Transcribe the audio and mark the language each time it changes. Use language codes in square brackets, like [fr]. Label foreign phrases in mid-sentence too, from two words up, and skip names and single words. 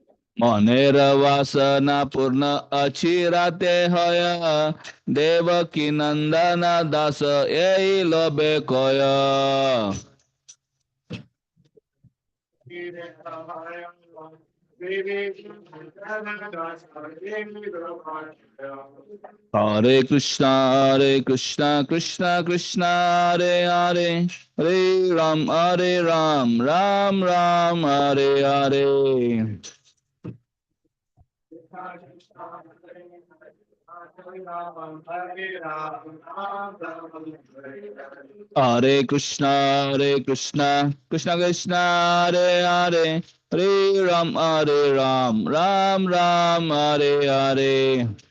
[bn] মনের বাসনা পূর্ণ অচিরাতে হয়, দেবকী নন্দন দাস এই লবে কয়। [sa] হরে কৃষ্ণ হরে কৃষ্ণ কৃষ্ণ কৃষ্ণ হরে হরে, হরে রাম রাম রাম হরে হরে। हरे कृष्ण कृष्ण कृष्ण हरे हरे हरे राम राम राम हरे हरे.